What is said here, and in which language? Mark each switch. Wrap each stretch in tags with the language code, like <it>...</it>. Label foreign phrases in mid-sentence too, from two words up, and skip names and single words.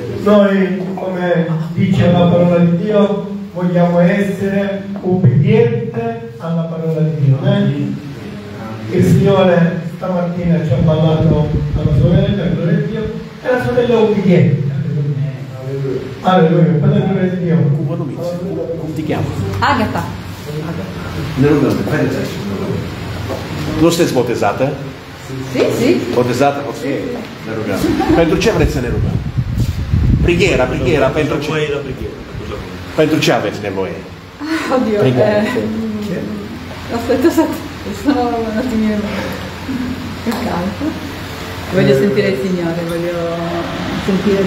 <it>Noi, come dice la parola di Dio, vogliamo essere ubbidienti alla parola di Dio. Il Signore stamattina ci ha parlato alla sorella, gloria a Dio, e la sorella ubbidiente. Alleluia. Per la gloria di Dio. Cum ti chiami? Agata.</it> <ro>Ne rugăm, haideți aici. Nu sunteți botezată?</ro> <it>Sì, sì.</it> <ro>Botezată? Ok. Ne rugăm. Pentru ce vreți să ne rugăm? Preghiera, pentru ce? Pentru ce aveți nevoie?</ro> <it>Oddio. Aspetta, sono un attimino più calmo. Voglio sentire il Signore, voglio sentire</it>